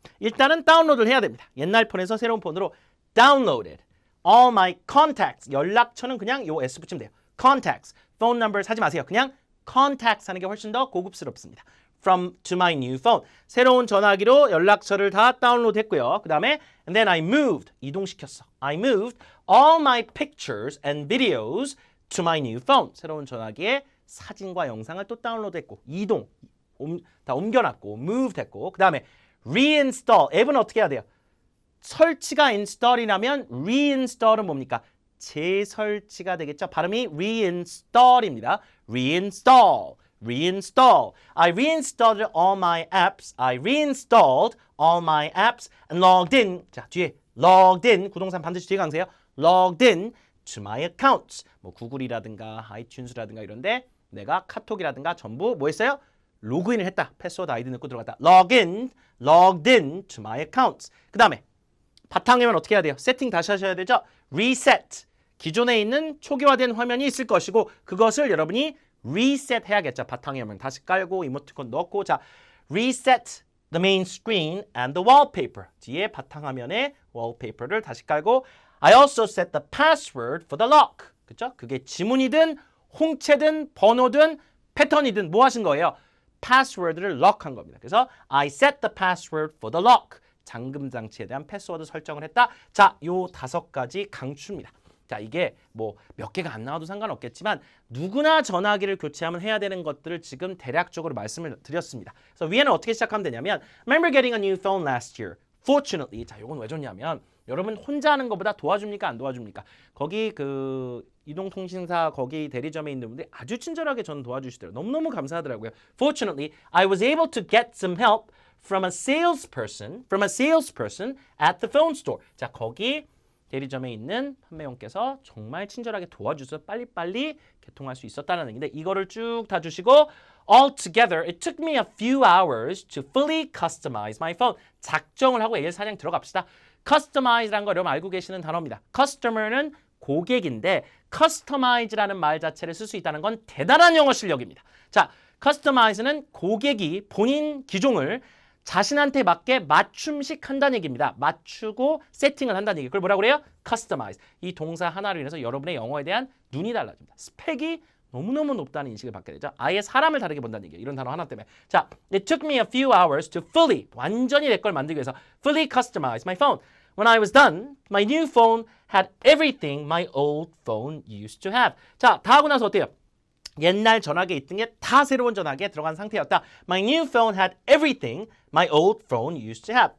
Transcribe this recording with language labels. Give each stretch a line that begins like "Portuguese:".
Korean: 일단은 다운로드를 해야 됩니다. 옛날 폰에서 새로운 폰으로
English: downloaded all my contacts.
Korean: 연락처는 그냥 요 S 붙이면 돼요. contacts. phone numbers 하지 마세요. 그냥 contacts 하는 게 훨씬 더 고급스럽습니다.
English: From to my new phone.
Korean: 새로운 전화기로 연락처를 다 다운로드 했고요.
English: 그 다음에 and then I moved.
Korean: 이동시켰어.
English: I moved all my pictures and videos to my new phone.
Korean: 새로운 전화기에 사진과 영상을 또 다운로드 했고 다 옮겨놨고 moved 했고 그 다음에 reinstall. 앱은 어떻게 해야 돼요? 설치가 install이라면 reinstall은 뭡니까? 재설치가 되겠죠. 발음이 reinstall입니다.
English: reinstall. I reinstalled all my apps. I reinstalled all my apps and logged in.
Korean: 자, 뒤에 logged in. 구동사 반드시 뒤에 강세요.
English: logged in to my accounts.
Korean: 뭐 구글이라든가 아이튠즈라든가 이런데 내가 카톡이라든가 전부 뭐 했어요? 로그인을 했다. 패스워드 아이디 넣고 들어갔다.
English: logged in to my accounts.
Korean: 그 다음에 바탕화면 어떻게 해야 돼요? 세팅 다시 하셔야 되죠? reset. 기존에 있는 초기화된 화면이 있을 것이고 그것을 여러분이 reset 해야겠죠. 바탕화면 다시 깔고 이모티콘 넣고 자
English: reset the main screen and the wallpaper.
Korean: 뒤에 바탕화면에 wallpaper를 다시 깔고
English: I also set the password for the lock.
Korean: 그렇죠? 그게 지문이든 홍채든 번호든 패턴이든 뭐 하신 거예요? password를 lock한 겁니다.
English: 그래서 I set the password for the lock.
Korean: 잠금 장치에 대한 패스워드 설정을 했다. 자, 요 5가지 강추입니다. 자, 이게 뭐 몇 개가 안 나와도 상관없겠지만 누구나 전화기를 교체하면 해야 되는 것들을 지금 대략적으로 말씀을 드렸습니다. 그래서 위에는 어떻게 시작하면 되냐면
English: Remember getting a new phone last year. Fortunately.
Korean: 자, 요건 왜 좋냐면 여러분 혼자 하는 것보다 도와줍니까? 안 도와줍니까? 거기 그 이동통신사 거기 대리점에 있는 분들이 아주 친절하게 저는 도와주시더라고요. 너무너무 감사하더라고요.
English: Fortunately, I was able to get some help from a salesperson at the phone store.
Korean: 자, 거기 대리점에 있는 판매원께서 정말 친절하게 도와주셔서 빨리빨리 개통할 수 있었다는 얘기인데 이거를 쭉 다 주시고
English: Altogether, it took me a few hours to fully customize my phone.
Korean: 작정을 하고 AL 사냥 들어갑시다. Customize라는 거 여러분 알고 계시는 단어입니다. Customer는 고객인데 Customize라는 말 자체를 쓸 수 있다는 건 대단한 영어 실력입니다. 자, Customize는 고객이 본인 기종을 자신한테 맞게 맞춤식 한다는 얘기입니다. 맞추고 세팅을 한다는 얘기. 그걸 뭐라고 그래요? Customize. 이 동사 하나로 인해서 여러분의 영어에 대한 눈이 달라집니다. 스펙이 너무너무 높다는 인식을 받게 되죠. 아예 사람을 다르게 본다는 얘기예요. 이런 단어 하나 때문에.
English: 자, it took me a few hours to fully,
Korean: 완전히 내 걸 만들기 위해서
English: fully customize my phone. When I was done, my new phone had everything my old phone used to have.
Korean: 자, 다 하고 나서 어때요? 옛날 전화기에 있던 게 다 새로운 전화기에 들어간 상태였다.
English: My new phone had everything my old phone used to have.